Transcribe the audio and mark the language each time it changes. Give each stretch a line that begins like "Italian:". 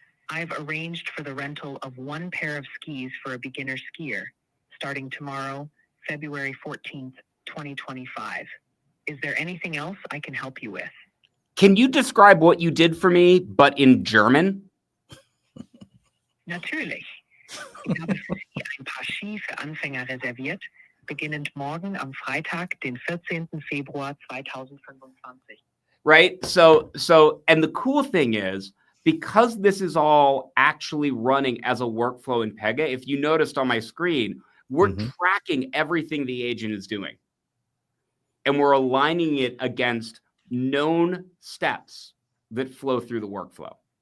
English: I've arranged for the rental of one pair of skis for a beginner skier starting tomorrow, February 14th, 2025. Is there anything else I can help you with? Can you describe what you did for me, but in German?
German: Natürlich. Ich habe für Sie ein Paar Ski für Anfänger reserviert, beginnend morgen am Freitag, den 14. Februar 2025.
English: Right? And the cool thing is, because this is all actually running as a workflow in Pega, if you noticed on my screen, we're tracking everything the agent is doing. And we're aligning it against known steps that flow through the workflow.